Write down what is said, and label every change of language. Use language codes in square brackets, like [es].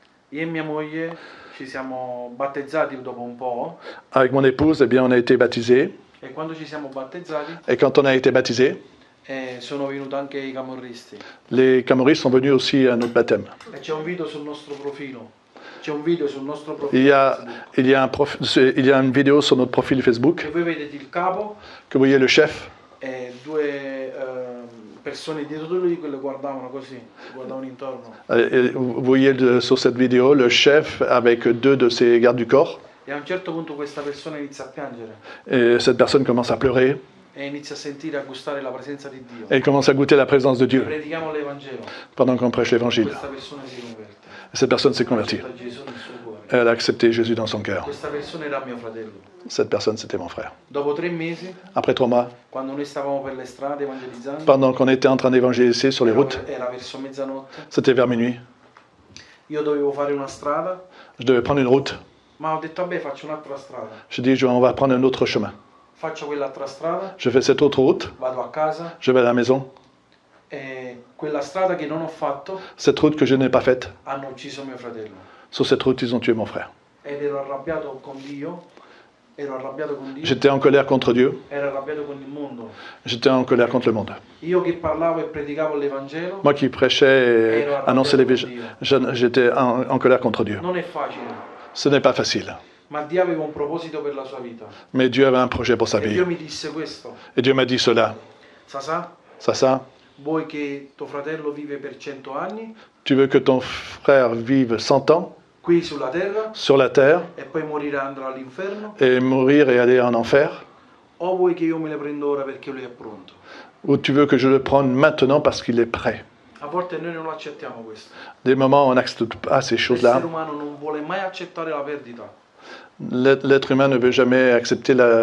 [it] Io e mia moglie ci siamo battezzati dopo un po'. [fr] Avec mon épouse, eh bien, on a été baptisés. [it] E quando ci siamo battezzati [fr] Et quand on a été baptisés, [it] sono venuti anche i camorristi. [fr] les Camoristes sont venus aussi à notre baptême. [it] E c'è un video sul nostro profilo. C'è un video sul nostro profilo. [fr] Il y a une vidéo sur notre profil Facebook [it] E voi vedete il capo [fr] que vous voyez le chef [it] e due persone dietro di lui che lo guardavano così, guardavano intorno. [fr] et vous voyez sur cette vidéo le chef avec deux de ses gardes du corps. [it] E a un certo punto questa persona inizia a piangere [fr] Et cette personne commence à pleurer [it] e inizia a sentire, a gustare la presenza di Dio. [fr] et il commence à goûter la présence de Dieu [it] Predichiamo l'Evangelo. [fr] pendant qu'on prêche l'évangile. [it] Questa persona si converte. [fr] Cette personne s'est convertie. [it] Accetta Gesù nel suo cuore. [fr] Elle a accepté Jésus dans son cœur. [it] Questa persona era mio fratello. [fr] Cette personne, c'était mon frère. [it] Dopo 3 mesi, [fr] Après 3 mois, [it] quando noi stavamo per le strade evangelizzando, [fr] pendant qu'on était en train d'évangéliser sur les routes, [it] era verso mezzanotte, [fr] c'était vers minuit, [it] io dovevo fare una strada, [fr] je devais prendre une route. [it] ma ho detto vabbè faccio un'altra strada. [fr] Je dis, on va prendre un autre chemin. [it] Faccio quell'altra strada, [fr] Je fais cette autre route, [it] vado a casa [fr] je vais à la maison. [it] e quella strada che non ho fatto [fr] Cette route que je n'ai pas faite, [it] hanno ucciso mio fratello. [fr] sur cette route, ils ont tué mon frère. [it] Ed ero arrabbiato con Dio, [fr] J'étais en colère contre Dieu, [it] ero arrabbiato con il mondo. [fr] j'étais en colère contre le monde. [it] Io che parlavo e predicavo l'Evangelo, [fr] Moi qui prêchais et annonçais l'évangile, j'étais en colère contre Dieu. [it] non è facile, [fr] Ce n'est pas facile. [it] ma Dio aveva un proposito per la sua vita. [fr] Mais Dieu avait un projet pour sa [it] E [fr] vie. [it] Dio mi disse questo: [fr] Et Dieu m'a dit cela. [it] Sasà, [fr] Ça, [it] vuoi che tuo fratello vive per 100 anni [fr] tu veux que ton frère vive 100 ans [it] qui sulla terra [fr] sur la terre [it] e poi morire e andrà all'inferno? [fr] et mourir et aller en enfer? [it] O vuoi che io me le prendo ora perché lui è pronto? [fr] Ou tu veux que je le prenne maintenant parce qu'il est prêt? [it] A volte noi non lo accettiamo questo. [fr] Des moments où on n'accepte pas ces choses-là. [it] L'essere umano non vuole mai accettare la perdita. [fr] L'être humain ne veut jamais accepter